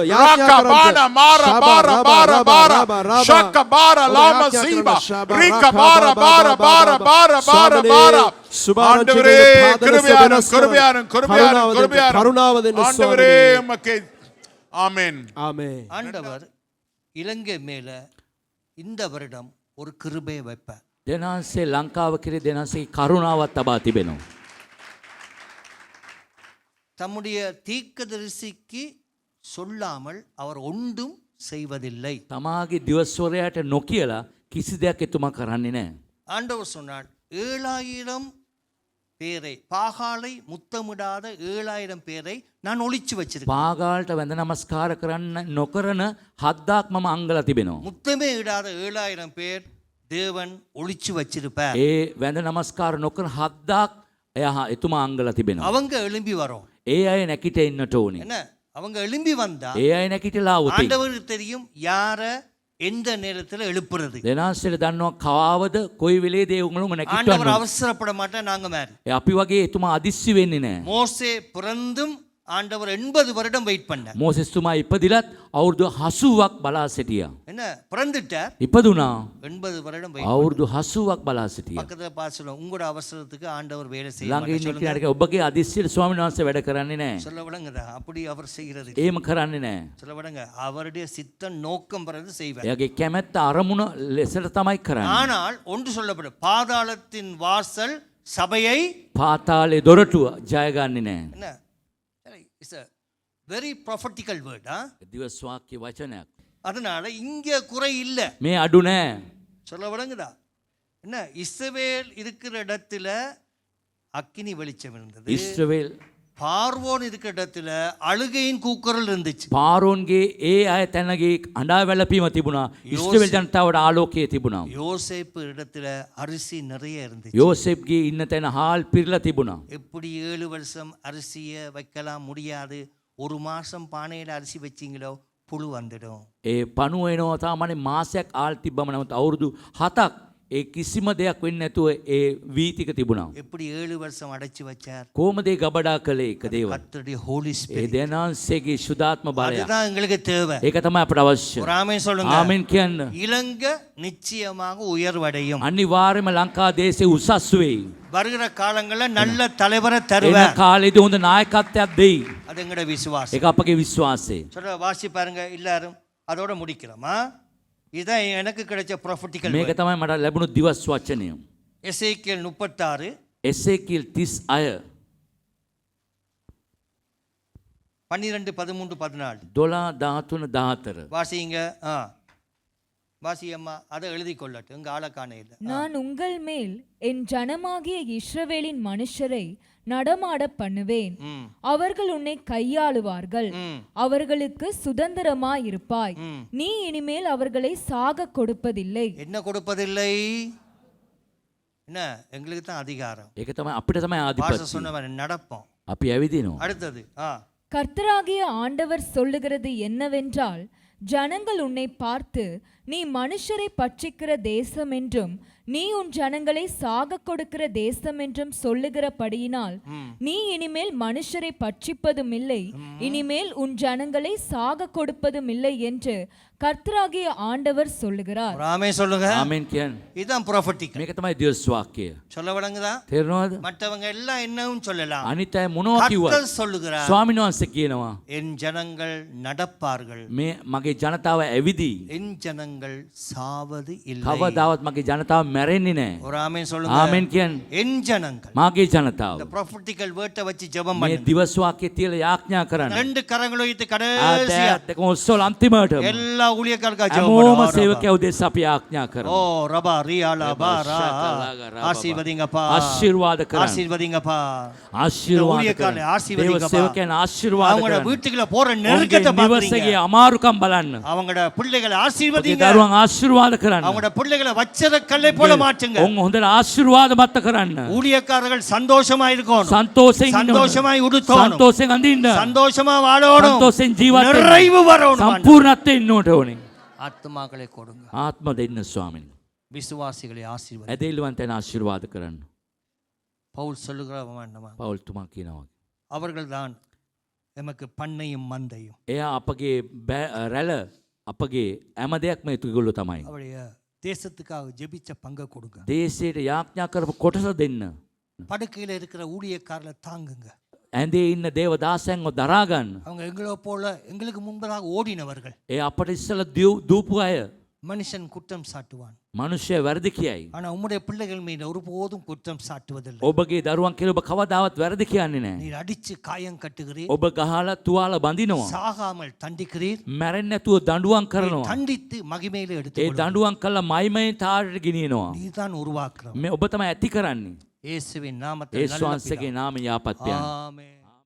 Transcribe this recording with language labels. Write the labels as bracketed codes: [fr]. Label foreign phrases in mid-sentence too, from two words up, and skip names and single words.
[ta] ராக்கா பானா மாரா பாரா பாரா பாரா ஷக்க பாரா லாமா சீபா ரிக்கா பாரா பாரா பாரா பாரா பாரா பாரா. ஆண்டவரே கிருபையாரும் கிருபையாரும் கிருபையாரும் கிருபையாரும். ஆண்டவரே உமக்கு ஆமென். ஆமென். ஆண்டவர் இலங்கை மேல இந்த வருடம் ஒரு கிருபையை வைப்பார். [si] දෙනාන්සේ ලංකාව කෙරේ දෙනාන්සේ කරුණාවත් තබා තිබෙනවා. [ta] தம்முடைய தீர்க்கதரிசிக்கு சொல்லாமல் அவர் ஒன்றும் செய்வதில்லை. [si] තමාගේ දිවස්වරයාට නොකියලා කිසි දෙයක් එතුමා කරන්නේ නැහැ. [ta] ஆண்டவர் சொன்னார் 7000 பேரை பாகாலை முத்தமிடாத 7000 பேரை நான் ஒளிச்சு வச்சிருக்கேன். [si] පාගාලට වැඳ නමස්කාර කරන්න නොකරන 7,000ක් මම අංගලා තිබෙනවා. [ta] முத்தமே இடாத 7000 பேர் தேவன் ஒளிச்சு வச்சிருப்பார். [si] ඒ වැඳ නමස්කාර නොකරන 7,000ක් එයා එතුමා අංගලා තිබෙනවා. [ta] அவங்க எழும்பி வரோம். [si] ඒ අය නැකිට ඉන්නට ඕනේ. [ta] என்ன அவங்க எழும்பி வந்தா [si] ඒ අය නැකිටලා આવුත් [ta] ஆண்டவருக்கு தெரியும் யார எந்த நேரத்துல எழுப்புறது. [si] දෙනාන්සේට දන්නවා කවාවද කොයි වෙලේද ඒ උங்களுම නැකිටවන්න. [ta] ஆண்டவர் அவசரப்பட மாட்டேன் நாங்க மாதிரி. [si] අපි වගේ එතුමා අදිස්සි වෙන්නේ නැහැ. [ta] மோசே பிறந்தும் ஆண்டவர் 80 வருடம் வெயிட் பண்ணார். [si] මෝසෙස් තුමා ඉපදිලත් අවුරුදු 80ක් බලා සිටියා. [ta] என்ன பிறந்துட்டார் [si] ඉපදුනා [ta] 80 வருடம் வெயிட். [si] අවුරුදු 80ක් බලා සිටියා. [ta] பக்கத்துல பாசல உங்களோட அவசரத்துக்கு ஆண்டவர் வேலை செய்ய [si] ළඟ ඉන්න [ta] மாட்டார். [si] කෙනාට ඔබගේ අදිස්සියට ස්වාමීන් වහන්සේ වැඩ කරන්නේ නැහැ. [ta] சொல்ல விடுங்கடா அப்படி அவர் செய்கிறது. [si] එහෙම කරන්නේ නැහැ. [ta] சொல்ல விடுங்க அவருடைய சித்த நோக்கம் பிறகு செய்வார். [si] එයාගේ කැමැත්ත අරමුණ ලෙසට තමයි කරන්නේ. [ta] ஆனால் ஒன்று சொல்லப்படும் பாதாளத்தின் வாசல் சபையை [si] පාතාලේ දොරටුව ජය ගන්නේ නැහැ. [en] என்ன it's a very prophetical word. [si] දිවස් වාක්‍ය වචනයක්. [ta] அதனால இங்க குறை இல்ல. [si] මේ අඩු නැහැ. [ta] சொல்ல விடுங்கடா என்ன இஸ்ரவேல் இருக்கிற இடத்துல அக்கினி வெளிச்சம் இருந்தது. ඉස්රාවේල් பார்வோன் இருக்கிற இடத்துல அழுகையின் கூக்குரல் இருந்துச்சு. [si] පාරෝන්ගේ ඒ අය තැනගේ අඬා වැළපීම තිබුණා. ඉස්රාවේල් ජනතාවට ආලෝකය තිබුණා. [ta] யோசேப்பு இடத்துல அரிசி நிறைய இருந்துச்சு. [si] යෝසෙෆ්ගේ ඉන්න තැන හාල් පිරලා තිබුණා. [ta] எப்படி 7 வருஷம் அரிசியை வைக்கலாம் முடியாது. ஒரு மாசம் பானையில அரிசி வச்சீங்களோ புழு வந்துடும். [si] ඒ පණුව එනවා තාමනේ මාසයක් ආල් තිබ්බම නමුත් අවුරුදු 7ක් ඒ කිසිම දෙයක් වෙන්නේ නැතුව ඒ වීතික තිබුණා. [ta] எப்படி 7 வருஷம் அடைச்சு வச்சார். [si] කොහොමද ඒ ගබඩා කළේ එක දේවල්. [ta] கர்த்தருடைய ஹோலி [si] ඒ [ta] ஸ்பிரிட். [si] දෙනාන්සේගේ සුදාත්ම බලය. [ta] அதுதான் எங்களுக்கு தேவை. [si] ඒක තමයි අපට අවශ්‍ය. [ta] ஒரு ஆமென் சொல்லுங்க. [si] ආමෙන් කියන්න. [ta] இலங்கை நிச்சயமாக உயர்வடையும். [si] අනිවාර්යයෙන්ම ලංකා දේශේ උසස් වෙයි. [ta] வருகிற காலங்கள்ல நல்ல தலைவரை [si] එන [ta] தருவார். [si] කාලේදී හොඳ නායකත්වයක් දෙයි. [ta] அது எங்கட விசுவாசம். [si] ඒක අපගේ විශ්වාසය. [ta] சொல்ற வாசி பாருங்க எல்லாரும் அதோட முடிக்கிறோமா. இதுதான் எனக்கு கிடைச்ச ப்ராஃபிட்டிக்கல். [si] මේක තමයි මට ලැබුණු දිවස් වචනය. [ta] எசேக்கியேல் 36 [si] එසේකියල් 36 12 13 14 12 13 14 [ta] வாசிங்க. வாசியம்மா அதை எழுதி கொள்ளட்டும். எங்க ஆளக்கான இல்லை. நான் உங்கள் மேல் என் ஜனமாகிய இஸ்ரவேலின் மனுஷரை நடமாட பண்ணுவேன். அவர்கள் உன்னை கையாளுவார்கள். அவர்களுக்கு சுதந்திரமாயிருப்பாய். நீ இனிமேல் அவர்களை சாக கொடுப்பதில்லை. என்ன கொடுப்பதில்லை? என்ன எங்களுக்கு தான் அதிகாரம். [si] ඒක තමයි අපිට තමයි ආධිපත්‍යය. [ta] சொன்ன மாதிரி நடப்போம். [si] අපි ඇවිදිනවා. [ta] அடுத்தது கர்த்தராகிய ஆண்டவர் சொல்லுகிறது என்னவென்றால், ஜனங்கள் உன்னை பார்த்து நீ மனுஷரை பட்சிக்கிற தேசம் என்றும் நீ உன் ஜனங்களை சாக கொடுக்கிற தேசம் என்றும் சொல்லுகிறபடியினால் நீ இனிமேல் மனுஷரை பட்சிப்பதும் இல்லை, இனிமேல் உன் ஜனங்களை சாக கொடுப்பதும் இல்லை என்று கர்த்தராகிய ஆண்டவர் சொல்லுகிறார். ஆமென் சொல்லுங்க. [si] ආමෙන් කියන්න. [ta] இதுதான் ப்ராஃபிட்டிக். [si] මේක තමයි දිවස් වාක්‍යය. [ta] சொல்ல விளங்குதா? [si] තේරෙනවද? [ta] மற்றவங்க எல்லாம் என்னவும் சொல்லலாம். [si] අනිත් අය මොනවා කිව්වත් [ta] கர்த்தர் சொல்லுகிறார். [si] ස්වාමීන් වහන්සේ කියනවා [ta] என் ஜனங்கள் நடப்பார்கள். [si] මේ මගේ ජනතාව ඇවිදී. [ta] என் ஜனங்கள் சாவது இல்லை. [si] කවදාවත් මගේ ජනතාව මැරෙන්නේ නැහැ. [ta] ஒரு ஆமென் சொல்லுங்க. [si] ආමෙන් කියන්න. [ta] என் ஜனங்கள். [si] මාගේ ජනතාව. [ta] இந்த [en] prophetical word [ta] வச்சு ஜெபம் [si] මේ [ta] பண்ணுங்க. [si] දිවස් වාක්‍යය තියලා යාඥා කරන්න. [ta] ரெண்டு கரங்களை உயர்த்தி கடைசியா [si] දෙකම ඔස්සෝල අන්තිමට. [ta] எல்லா ஊழியக்காரர்களுக்காக ஜெபம் [si] හැමෝම [ta] பண்ணுங்க. [si] සේවකයෝ උදෙසා අපි යාඥා කරමු. ஓ ரபா ரியாலா பாரா [ta] ஆசீர்வதிங்கப்பா. [si] ආශිර්වාද කරන්න. [ta] ஆசீர்வதிங்கப்பா. [si] ආශිර්වාද [ta] ஊழியக்காரனை [si] කරන්න. [ta] ஆசீர்வதிங்கப்பா. [si] දේව සේවකයන් ආශිර්වාද [ta] அவங்களோட [si] කරන්න. [ta] வீட்டுக்குள்ள போற நெருக்கத்தை பாக்குறீங்க. [si] නිවසේගේ අමාරුකම් බලන්න. [ta] அவங்களோட பிள்ளைகளை ஆசீர்வதிங்க. [si] දරුවන් ආශිර්වාද කරන්න. [ta] அவங்களோட பிள்ளைகளை வச்சத கல்லை போல மாற்றுங்க. [si] උන් හොඳට ආශිර්වාද මත කරන්න. [ta] ஊழியக்காரர்கள் சந்தோஷமா இருக்கணும். [si] සන්තෝෂයෙන් ඉන්න. [ta] சந்தோஷமாய் உடுத்தணும். [si] සන්තෝෂයෙන් අඳින්න. [ta] சந்தோஷமா வாழணும். [si] සන්තෝෂයෙන් ජීවත් වෙන්න. [ta] நிறைவு வரணும். [si] සම්පූර්ණත්වයෙන් ඉන්නට ඕනේ. [ta] ஆத்மாக்களை கொடுங்க. [si] ආත්ම දෙන්න ස්වාමීනි. [ta] விசுவாசிகளை ஆசீர்வதி. [si] ඇදහිල්ලවන්තයන් ආශිර්වාද කරන්න. [ta] பவுல் சொல்லுகிறவன் [si] පවුල් තුමා කියනවා. [ta] அவர்கள்தான் எமக்கு பண்ணையும் மந்தையும். [si] එයා අපගේ රැළ අපගේ හැම දෙයක්ම ඒගොල්ලෝ තමයි. [ta] அவருடைய தேசத்துக்காக ஜெபிச்ச பங்கை கொடுங்க. [si] දේශයට යාඥා කරපු කොටස දෙන්න. [ta] படுக்கையில இருக்கிற ஊழியக்காரரை தாங்குங்க. [si] ඇඳේ ඉන්න දේව දාසයන්ව දරාගන්න. [ta] அவங்க எங்களை போல எங்களுக்கு முன்பதாக ஓடினவர்கள். [si] ඒ අපට ඉස්සල දූපු අය. [ta] மனுஷன் குற்றம் சாட்டுவான். [si] මනුෂ්‍ය වැරදි කියයි. [ta] ஆனா உம்முடைய பிள்ளைகள் மீது ஒருபோதும் குற்றம் சாட்டுவதில்லை. [si] ඔබගේ දරුවන් කියලා ඔබ කවදාවත් වැරදි කියන්නේ නැහැ. [ta] நீர் அடிச்சு காயம் கட்டுகிறீர். [si] ඔබ ගහලා තුවාල බඳිනවා. [ta] சாகாமல் தண்டிக்கிறீர். [si] මැරෙන්නේ නැතුව දඬුවම් කරනවා. [ta] தண்டித்து மகிமையிலே [si] ඒ [ta] எடுத்துக்கொள்ளும். [si] දඬුවම් කළා මයිමයෙන් තාරට ගෙනියනවා. [ta] நீதான் உருவாக்குறவர். [si] මේ ඔබ තමයි ඇති කරන්නේ. [ta] இயேசுவின் நாமத்தில் [si] යේසුස් වහන්සේගේ නාමයෙන් යාපත් වේවා. [ta] ஆமென்.